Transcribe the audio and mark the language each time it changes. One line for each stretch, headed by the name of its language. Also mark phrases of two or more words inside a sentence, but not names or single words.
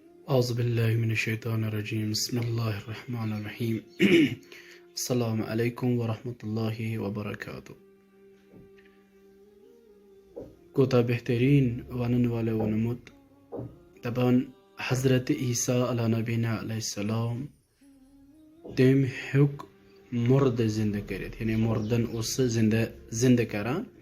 Arabic: أعوذ بالله من الشيطان الرجيم بسم الله الرحمن الرحيم السلام عليكم ورحمة الله وبركاته
Kashmiri: कोता बेहतरीन वानन वाले वनमुत तबान हजरत ईसा
Arabic: على نبينا عليه السلام
Kashmiri: तम हेक मुर्द जिंद करित यानी मुर्दन उस जिंद करा